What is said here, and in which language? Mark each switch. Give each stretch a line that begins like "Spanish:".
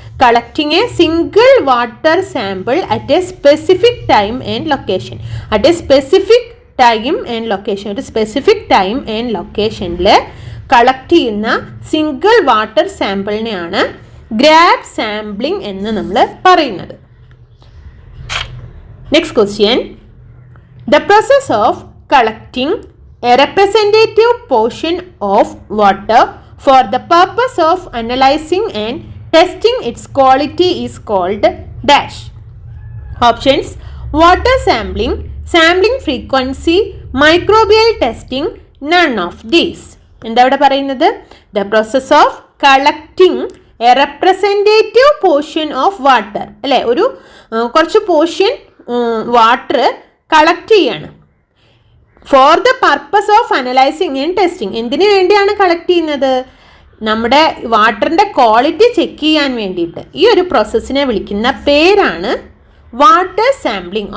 English: Collecting a single water sample at a specific time and location. At a specific time and location,
Malayalam: ഒരു specific time and ലൊക്കേഷനിൽ collect ചെയ്യുന്ന single water സാമ്പിളിനെയാണ് grab sampling എന്ന് നമ്മൾ പറയുന്നത്.
English: Next question, the process of collecting a representative portion of water for the purpose of analyzing and testing its quality is called dash. Options: water sampling, sampling frequency, microbial testing, none of these.
Malayalam: എന്താ ഇവിടെ പറയുന്നത്?
English: the process of collecting a representative portion of water, അല്ലേ?
Malayalam: ഒരു കുറച്ച് portion water collect ചെയ്യാണ്.
English: For the purpose of analysing and testing.
Malayalam: എന്തിനു വേണ്ടിയാണ് collect ചെയ്യുന്നത്? നമ്മുടെ വാട്ടറിൻ്റെ ക്വാളിറ്റി ചെക്ക് ചെയ്യാൻ വേണ്ടിയിട്ട്. ഈ ഒരു പ്രോസസ്സിനെ വിളിക്കുന്ന പേരാണ് വാട്ടർ സാമ്പിളിംഗ്.